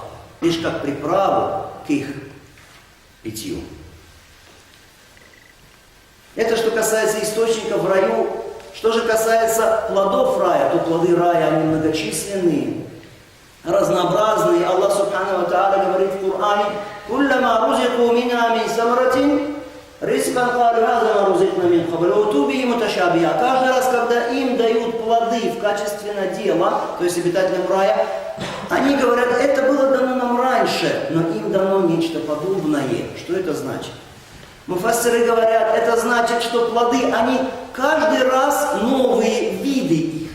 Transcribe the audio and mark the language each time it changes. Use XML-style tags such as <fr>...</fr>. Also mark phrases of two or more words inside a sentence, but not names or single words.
<ru>Лишь как приправу к их питью. Это что касается источников в раю. Что же касается плодов рая, то плоды рая, они многочисленные, разнообразные.</ru> <ar>الله سبحانه وتعالى</ar> <ru>говорит в Коране,</ru> <ar>«كلما رزقوا منها من ثمرة رزقا قالوا هذا ما رزقنا من قبل وأتوا به متشابها».</ar> <ru>Каждый раз, когда им дают плоды в качестве надела, то есть обитателям рая, они говорят, это было дано нам раньше, но им дано нечто подобное. Что это значит? Муфассиры говорят, это значит, что плоды, они каждый раз новые виды их.</ru>